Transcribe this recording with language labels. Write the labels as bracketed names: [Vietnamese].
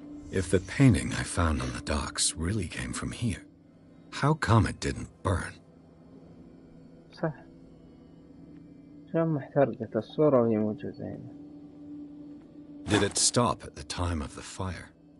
[English] If the painting I found on the docks really came from here, how come it didn't burn? [Arabic] صح. شلون ما احترقت الصورة وهي موجودة هنا. [English] Did it stop at the time of the fire?